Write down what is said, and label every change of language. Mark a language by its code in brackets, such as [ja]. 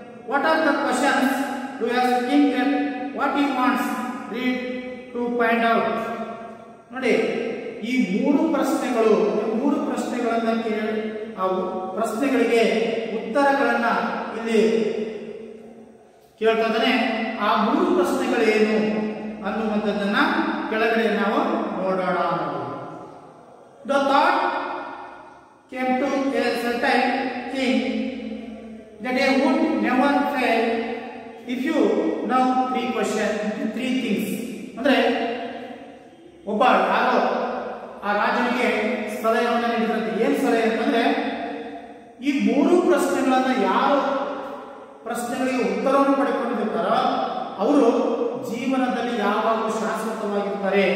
[en] What are the questions? Do you ask king that what he wants? Read to find out. [kn] ನೋಡಿ, ಈ 3 ಪ್ರಶ್ನೆಗಳು, 3 ಪ್ರಶ್ನೆಗಳನ್ನು ಕೇಳಿ ಆ ಪ್ರಶ್ನೆಗಳಿಗೆ ಉತ್ತರಗಳನ್ನು ಇಲ್ಲಿ ಕೇಳ್ತಾನೆ. ಆ 3 ಪ್ರಶ್ನೆಗಳೇನು ಅನ್ನುವಂಥದ್ದನ್ನ ಕೆಳಗಡೆ ನಾವು ನೋಡೋಣ. [en] The thought came to a certain king that he would never fail if you know 3 things. [kn] ಅಂದ್ರೆ ಒಬ್ಬ ಯಾರೋ ಆ ರಾಜನಿಗೆ ಸಲಹೆಯನ್ನು ನೀಡಿದಂತೆ. ಏನ್ ಸಲಹೆ ಅಂತಂದ್ರೆ, ಈ 3 ಪ್ರಶ್ನೆಗಳನ್ನ ಯಾರು ಪ್ರಶ್ನೆಗಳಿಗೆ ಉತ್ತರವನ್ನು ಪಡೆದುಕೊಂಡಿರ್ತಾರೋ ಅವರು ಜೀವನದಲ್ಲಿ ಯಾವಾಗಲೂ ಶಾಶ್ವತವಾಗಿರ್ತಾರೆ.